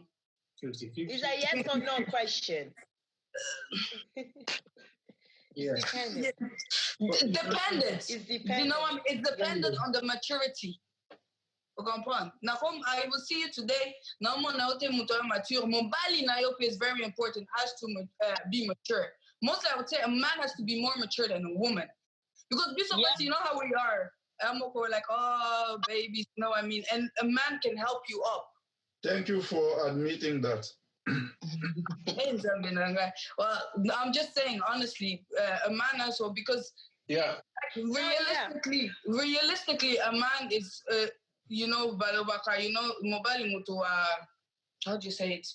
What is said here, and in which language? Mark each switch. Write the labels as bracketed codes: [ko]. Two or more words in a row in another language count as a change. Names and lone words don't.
[en] It's a yes or no question. It's dependent. Dependent. It's dependent. You know what I mean? It's dependent on the maturity. You comprend? Now, I will see you today. Now, mature. [ln] Mobali na yope [en] is very important. Has to be mature. Mostly, I would say a man has to be more mature than a woman, because you know how we are. We're like, oh, baby, you know what I mean? And a man can help you up. Thank you for admitting that. Well, I'm just saying, honestly, a man also, because realistically, a man is, [ln] mobile mutu, [en] how do you say it?